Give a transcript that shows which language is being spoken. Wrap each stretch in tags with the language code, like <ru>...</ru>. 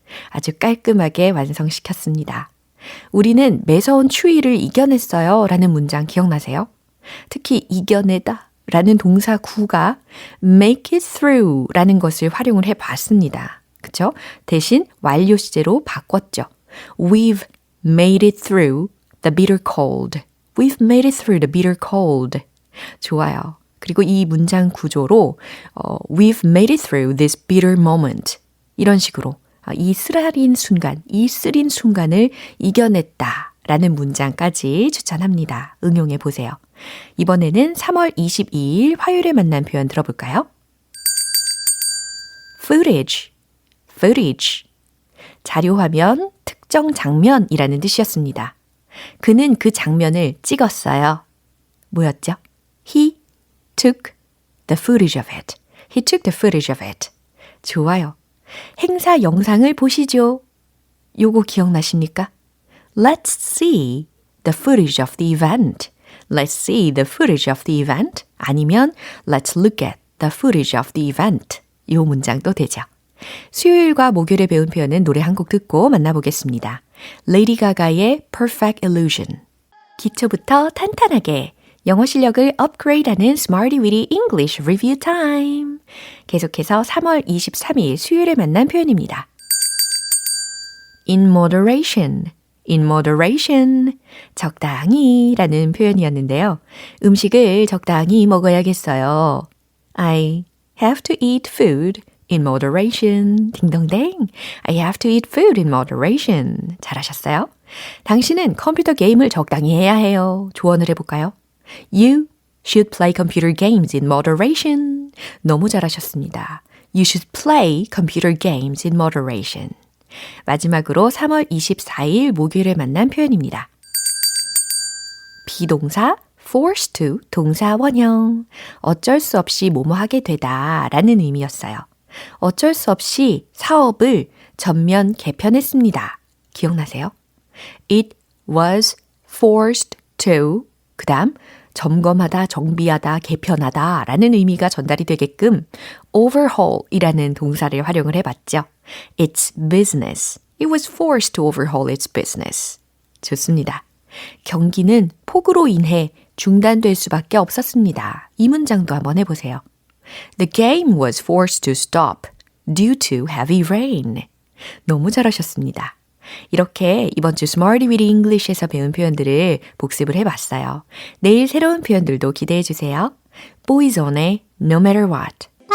<ko>아주 깔끔하게 완성시켰습니다. 우리는 매서운 추위를 이겨냈어요 라는 문장 기억나세요? 특히 이겨내다 라는 동사 구가 make it through 라는 것을 활용을 해봤습니다. 그쵸? 대신 완료 시제로 바꿨죠.</ko> <en>We've made it through the bitter cold. We've made it through the bitter cold.</en> <ko>좋아요. 그리고 이 문장 구조로</ko> <en>We've made it through this bitter moment.</en> <ko>이런 식으로 이 쓰라린 순간, 이 쓰린 순간을 이겨냈다 라는 문장까지 추천합니다. 응용해 보세요. 이번에는 3월 22일 화요일에 만난 표현 들어볼까요?</ko> <en>footage, footage.</en> <ko>자료화면, 특정 장면이라는 뜻이었습니다. 그는 그 장면을 찍었어요. 뭐였죠?</ko> <en>He took the footage of it. He took the footage of it.</en> <ko>좋아요. 행사 영상을 보시죠. 요거 기억나십니까?</ko> <en>Let's see the footage of the event. Let's see the footage of the event.</en> <ko>아니면</ko> <en>Let's look at the footage of the event.</en> <ko>요 문장도 되죠. 수요일과 목요일에 배운 표현은 노래 한 곡 듣고 만나보겠습니다. 레이디 가가의 Perfect Illusion. 기초부터 탄탄하게 영어 실력을 업그레이드하는 Smarty Weedy English Review Time. 계속해서 3월 23일 수요일에 만난 표현입니다.</ko> <en>In moderation, in moderation.</en> <ko>적당히 라는 표현이었는데요. 음식을 적당히 먹어야겠어요.</ko> <en>I have to eat food in moderation.</en> <ko>딩동댕.</ko> <en>I have to eat food in moderation.</en> <ko>잘하셨어요? 당신은 컴퓨터 게임을 적당히 해야 해요. 조언을 해볼까요?</ko> <en>You should play computer games in moderation.</en> <ko>너무 잘하셨습니다.</ko> <en>You should play computer games in moderation.</en> <ko>마지막으로 3월 24일 목요일에 만난 표현입니다. 비동사 forced to 동사 원형. 어쩔 수 없이 뭐뭐 하게 되다 라는 의미였어요. 어쩔 수 없이 사업을 전면 개편했습니다. 기억나세요?</ko> <en>It was forced to</en> <ko>그 다음 점검하다, 정비하다, 개편하다 라는 의미가 전달이 되게끔 overhaul 이라는 동사를 활용을 해봤죠.</ko> <en>It's business. It was forced to overhaul its business.</en> <ko>좋습니다. 경기는 폭우로 인해 중단될 수밖에 없었습니다. 이 문장도 한번 해보세요.</ko> <en>The game was forced to stop due to heavy rain.</en> <ko>너무 잘하셨습니다. 이렇게 이번 주 Smarty Weedy English에서 배운 표현들을 복습을 해봤어요. 내일 새로운 표현들도 기대해 주세요. Boyzone의 No Matter What.</ko>